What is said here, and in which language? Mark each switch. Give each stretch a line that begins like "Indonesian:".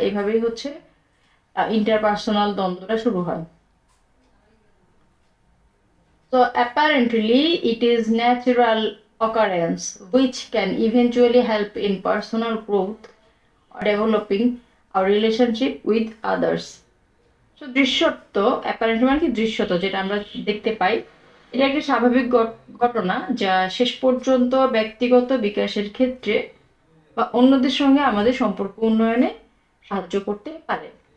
Bangla: এইভাবেই হচ্ছে ইন্টারপার্সোনাল দ্বন্দ্বটা শুরু হয়।
English: So apparently it is natural occurrence which can eventually help in personal growth or developing our relationship with others.
Bangla: So দৃশ্যত, apparently মানে কি দৃশ্যত, যেটা আমরা দেখতে পাই, এটা একটা স্বাভাবিক ঘটনা যা শেষ পর্যন্ত ব্যক্তিগত বিকাশের ক্ষেত্রে বা অন্যদের সঙ্গে আমাদের সম্পর্ক উন্নয়নে সাহায্য করতে পারে।